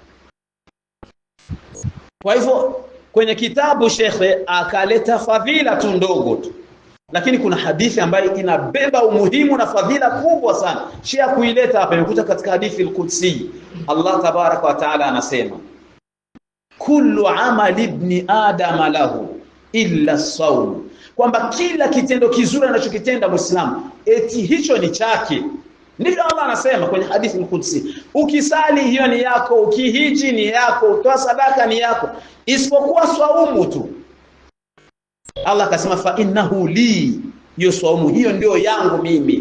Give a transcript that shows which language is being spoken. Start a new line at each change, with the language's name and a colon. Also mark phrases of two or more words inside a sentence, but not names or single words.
Swahili: Kwa hivyo kwenye kitabu shekhe akaleta fadhila tu ndogo tu, lakini kuna hadithi ambayo inabeba umuhimu na fadhila kubwa sana. Shia kuileta hapa imekuja katika hadithi al-Qudsi.
Arabic: الله تبارك وتعالى anasema, كل عمل ابن آدم له إلا الصوم,
Swahili: kwamba kila kitendo kizuri anachokitenda Muislamu eti hicho ni chake. Ndivyo Allah anasema kwenye hadithi al-Qudsi. Ukisali hiyo ni yako, ukihiji ni yako, utoa sadaka ni yako, isipokuwa swaumu tu. Allah akasema,
Arabic: فإنه لي,
Swahili: hiyo swaumu hiyo ndio yangu mimi.